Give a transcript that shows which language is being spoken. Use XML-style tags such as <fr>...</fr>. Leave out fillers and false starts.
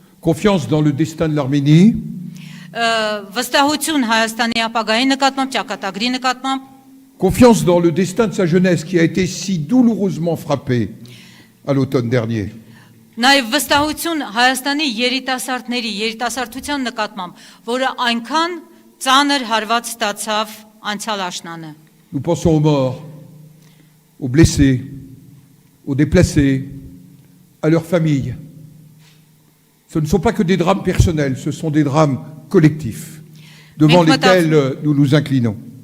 <fr>Confiance dans le destin de l'Arménie,</fr> <hy>Վստահություն Հայաստանի ապագայի նկատմամբ, ճակատագրի նկատմամբ,</hy> <fr>confiance dans le destin de sa jeunesse qui a été si douloureusement frappé à l'automne dernier.</fr> <hy>Նաև վստահություն Հայաստանի երիտասարդների, երիտասարդության նկատմամբ, որը այնքան ծանր հարված ստացավ անցյալ աշնանը։</hy> <fr>Nous pensons aux morts, aux blessés, aux déplacés, à leurs familles. Ce ne sont pas que des drames personnels, ce sont des drames collectifs devant lesquels nous nous inclinons.</fr>